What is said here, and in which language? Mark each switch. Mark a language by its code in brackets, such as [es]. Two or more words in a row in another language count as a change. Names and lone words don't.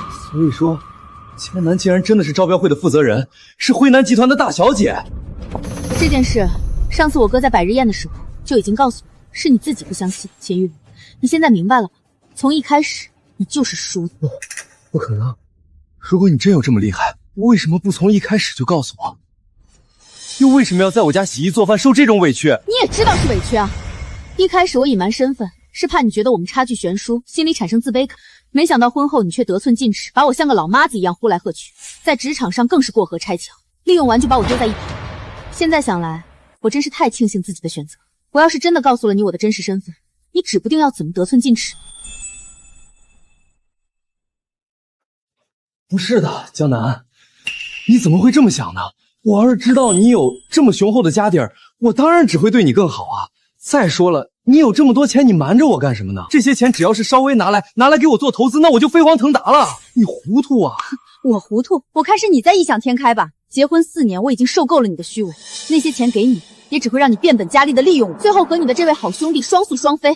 [zh] 所以說，江南竟然真的是招標會的負責人，是輝南集團的大小姐。這件事，上次我哥在百日宴的時候就已經告訴我，是你自己不相信。秦玉，你現在明白了吧？從一開始你就是輸的。不可能！如果你真有這麼厲害，為什麼不從一開始就告訴我？又為什麼要在我家洗衣做飯受這種委屈？你也知道是委屈啊！一開始我隱瞞身份，是怕你覺得我們差距懸殊，心裡產生自卑感。沒想到婚後你卻得寸進尺，把我像個老媽子一樣呼來喝去，在職場上更是過河拆橋，利用完就把我丟在一旁。現在想來，我真是太慶幸自己的選擇。我要是真的告訴了你我的真實身份，你指不定要怎麼得寸進尺。不是的，江南， 你怎么會這麼想呢？我要是知道你有這麼雄厚的家底兒，我當然只會對你更好啊。再說了，你有這麼多錢，你瞞着我幹什麼呢？這些錢只要是稍微拿來給我做投資，那我就飛黃騰達了。你糊塗啊！我糊塗？我看是你在異想天開吧。結婚4年，我已經受夠了你的虛偽，那些錢給你，也只會讓你變本加厲的利用我，最後和你的這位好兄弟雙宿雙飛。